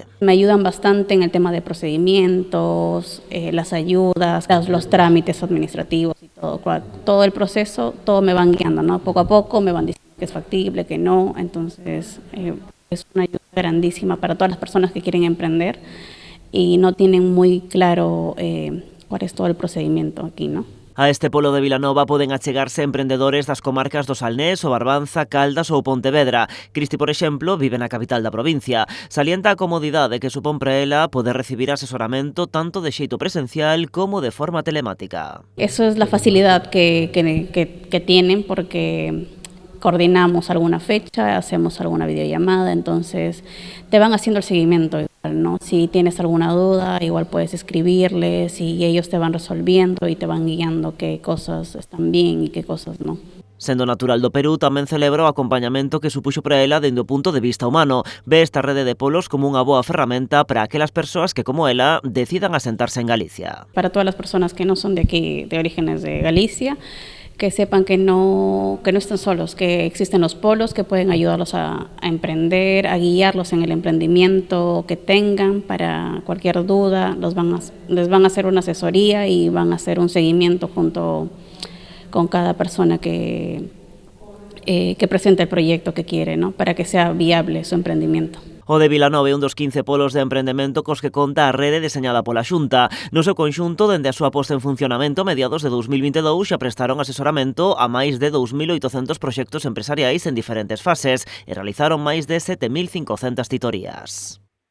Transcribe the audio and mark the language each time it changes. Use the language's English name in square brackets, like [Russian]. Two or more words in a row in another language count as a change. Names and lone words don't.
[Spanish] Me ayudan bastante en el tema de procedimientos, las ayudas, los trámites administrativos y todo el proceso, todo me van guiando, ¿no? Poco a poco me van diciendo que es factible, que no, entonces es una ayuda grandísima para todas las personas que quieren emprender y no tienen muy claro cuál es todo el procedimiento aquí, ¿no? [Galician] A este Polo de Vilanova poden achegarse emprendedores das comarcas do Salnés, o Barbanza, Caldas ou Pontevedra. Cristi, por exemplo, vive na capital da provincia. Salienta a comodidade que supón para ela poder recibir asesoramento tanto de xeito presencial como de forma telemática. [Spanish] Eso es la facilidad que tienen porque coordinamos alguna fecha, hacemos alguna videollamada, entonces te van haciendo el seguimiento igual, ¿no? Si tienes alguna duda, igual puedes escribirles y ellos te van resolviendo y te van guiando qué cosas están bien y qué cosas no. [Galician] Sendo natural do Perú, tamén celebra o acompañamento que supuxo para ela dende o punto de vista humano. Ve esta rede de polos como unha boa ferramenta para aquelas persoas que, como ela, decidan asentarse en Galicia. [Spanish] Para todas las personas que no son de aquí, de orígenes de Galicia, que sepan que no están solos, que existen los polos que pueden ayudarlos a emprender, a guiarlos en el emprendimiento que tengan para cualquier duda, les van a hacer una asesoría y van a hacer un seguimiento junto con cada persona que presente el proyecto que quiere, ¿no? Para que sea viable su emprendimiento. [Galician] O de Vilanova é un dos 15 polos de emprendemento cos que conta a rede deseñada pola Xunta. No seu conxunto, dende a súa posta en funcionamento a mediados de 2022, xa prestaron asesoramento a máis de 2.800 proxectos empresariais en diferentes fases e realizaron máis de 7.500 titorías.